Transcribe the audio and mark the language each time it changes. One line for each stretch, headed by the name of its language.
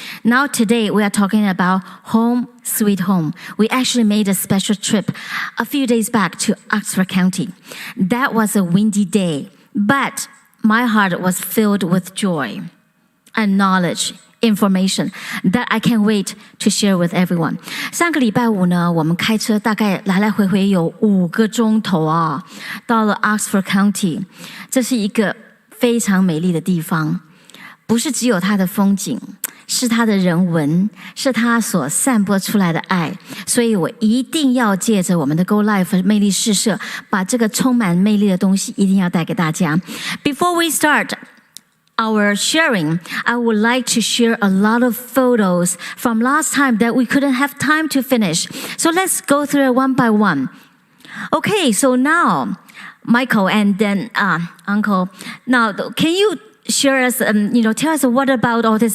English: Now today we are talking about Home Sweet Home. We actually made a special trip a few days back to Oxford County. That was a windy day, but my heart was filled with joy and knowledge, information that I can't wait to share with everyone.
Chinese: 上个礼拜五呢，我们开车大概来来回回有5个钟头啊，到了 Oxford County。这是一个非常美丽的地方，不是只有它的风景，是它的人文，是它所散播出来的爱。所以我一定要借着我们的 Go Live 魅力试射，把这个充满魅力的东西一定要带给大家。
English: Before we start our sharing, I would like to share a lot of photos from last time that we couldn't have time to finish. So let's go through it one by one. Okay, so now, Michael and then Uncle, now can you share us, tell us what about all this?